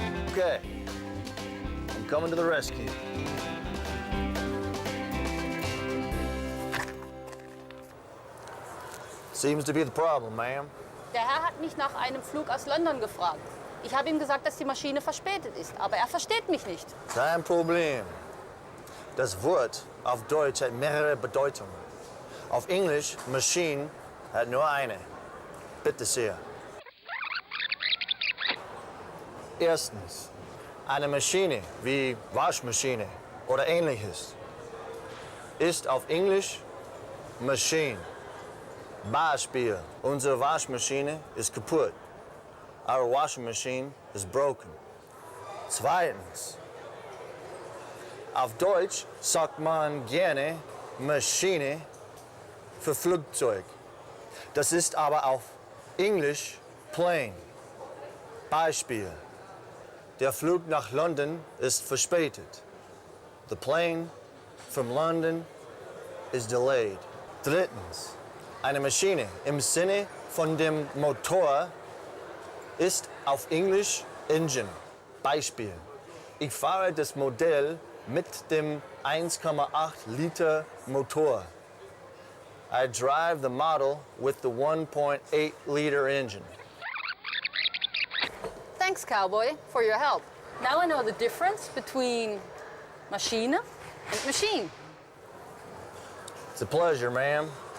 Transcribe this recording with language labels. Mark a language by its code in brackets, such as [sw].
[en] Okay, I'm coming to the rescue. Seems to be the problem, ma'am. [de] Der Herr hat mich nach einem Flug aus London gefragt. Ich habe ihm gesagt, dass die Maschine verspätet ist, aber er versteht mich nicht. Kein Problem. Das Wort auf Deutsch hat mehrere Bedeutungen. Auf Englisch, Machine, hat nur eine. Bitte sehr. Erstens, eine Maschine wie Waschmaschine oder ähnliches ist auf Englisch Machine. Beispiel, unsere Waschmaschine ist kaputt. [en] Our washing machine is broken. [de] Zweitens, auf Deutsch sagt man gerne Maschine für Flugzeug. Das ist aber auf Englisch plane. Beispiel, der Flug nach London ist verspätet. [en] The plane from London is delayed. [de] Drittens, eine Maschine im Sinne von dem Motor ist auf Englisch Engine. Beispiel, ich fahre das Modell mit dem 1,8 Liter Motor. [en] I drive the model with the 1.8 liter engine. Thanks, cowboy, for your help. Now I know the difference between Maschine and machine. It's a pleasure, ma'am.